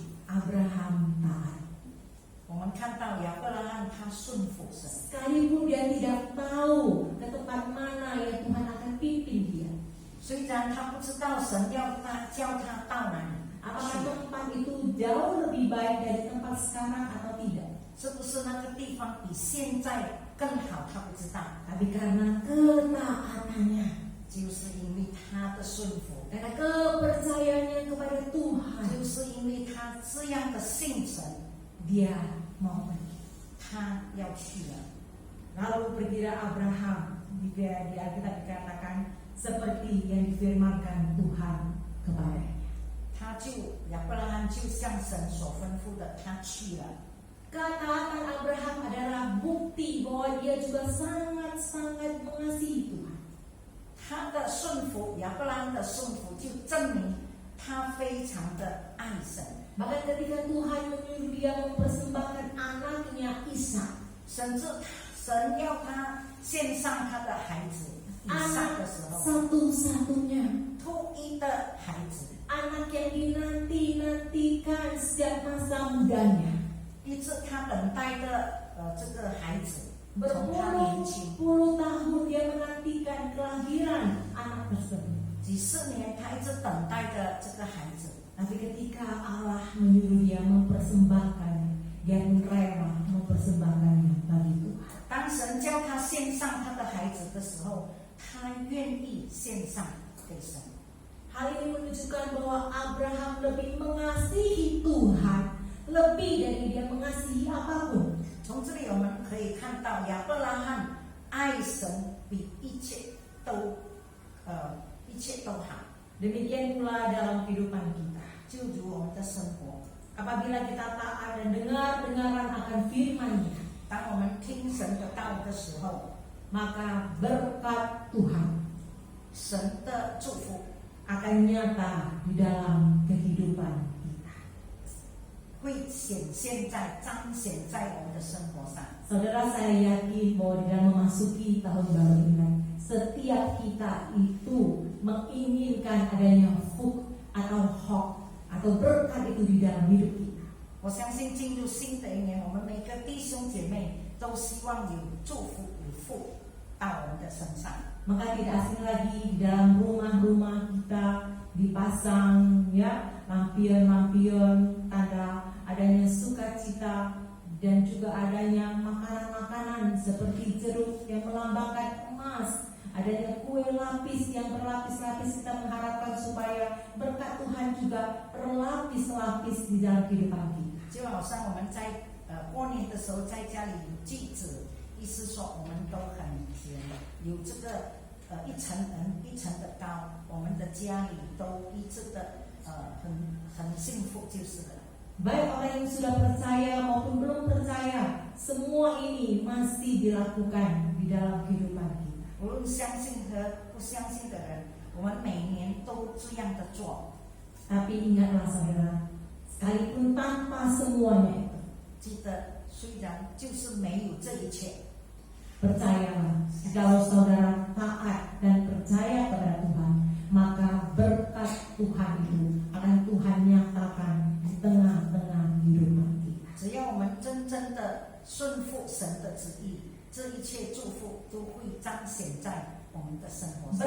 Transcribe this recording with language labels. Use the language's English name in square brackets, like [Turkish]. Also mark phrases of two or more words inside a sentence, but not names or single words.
[Indonesian] Abraham taat. [Chinese] 我们看到亚伯拉罕他顺服神， [Indonesian] Sekalipun dia tidak tahu ke tempat mana yang Tuhan akan pimpin dia. [Chinese] 虽然他不知道神要他叫他到哪里 [Indonesian] Apakah [Chinese] 去， [Indonesian] tempat itu jauh lebih baik dari tempat sekarang atau tidak? [Chinese] 是不是那个地方比现在更好，他不知道， [Indonesian] Tapi karena ketaatannya, [Chinese] 就是因为他的顺服， [Indonesian] karena kepercayaannya kepada Tuhan, [Chinese] 就是因为他这样的信神， [Indonesian] dia mau pergi. [Chinese] 他要去了。 [Indonesian] Lalu pergilah Abraham. Di Alkitab dikatakan seperti yang difirmankan Tuhan kepadanya. [Chinese] 他就亚伯拉罕就像神所吩咐的，他去了。 [Indonesian] Ketaatan Abraham adalah bukti bahwa dia juga sangat-sangat mengasihi Tuhan. [Chinese] 他的顺服，亚伯拉罕的顺服，就证明他非常的爱神。 [Indonesian] Bahkan ketika Tuhan menyuruh dia mempersembahkan anaknya Ishak, [Chinese] 甚至神要他献上他的孩子以撒 [Indonesian] anak [Chinese] 的时候， [Indonesian] satu-satunya, [Chinese] 独一的孩子， [Indonesian] anak yang dinanti-nantikan sejak masa mudanya, [Chinese] 一直他等待的这个孩子，从他年轻 [Indonesian] berpuluh-puluh tahun dia menantikan kelahiran anak tersebut. [Chinese] 几十年，他一直等待的这个孩子。 [Indonesian] Tapi ketika Allah menyuruh dia mempersembahkannya, dia pun rela mempersembahkannya bagi Tuhan. [Chinese] 当神叫他献上他的孩子的时候，他愿意献上给神。 [Indonesian] Hal ini menunjukkan bahwa Abraham lebih mengasihi Tuhan lebih dari dia mengasihi apapun. [Chinese] 从这里我们可以看到，亚伯拉罕爱神比一切都好。 [Indonesian] Demikian pula dalam kehidupan kita. [Chinese] 就如我们的生活， [Indonesian] Apabila kita taat dan dengar-dengaran akan firman-Nya, [Chinese] 当我们听神的道的时候， [Indonesian] maka berkat Tuhan [Chinese] 神的祝福 [Indonesian] akan nyata di dalam kehidupan kita. [Chinese] 会彰显在我们的生活上。 [Indonesian] Saudara, saya yakin bahwa di dalam memasuki tahun baru Imlek, setiap kita itu menginginkan adanya huk atau hok atau berkat itu di dalam hidup kita. [Chinese] 我相信进入新的一年，我们每个弟兄姐妹都希望有祝福有福到我们的身上。 [Indonesian] Maka tidak asing lagi di dalam rumah-rumah kita dipasang ya lampion-lampion tanda adanya sukacita dan juga adanya makanan-makanan seperti jeruk yang melambangkan emas. Adanya kue lapis yang berlapis-lapis, kita mengharapkan supaya berkat Tuhan juga berlapis-lapis di dalam kehidupan kita. [Chinese] 就好像我们在过年的时候在家里有祭子，意思说我们都很甜，有这个一层一层的糕，我们的家里都一直的很幸福就是了。 [Indonesian] Baik orang yang sudah percaya maupun belum percaya, semua ini masih dilakukan di dalam kehidupan kita. [Chinese] 无论相信和不相信的人，我们每年都这样的做。 [Indonesian] Tapi ingatlah saudara, sekalipun tanpa semuanya itu, [Chinese] 记得虽然就是没有这一切， [Indonesian] percayalah, kalau saudara taat dan percaya kepada Tuhan, maka berkat Tuhan itu akan Tuhan nyatakan di tengah-tengah kehidupan kita. [Chinese] 只要我们真正的顺服神的旨意，这一切祝福都会彰显在我们的生活上。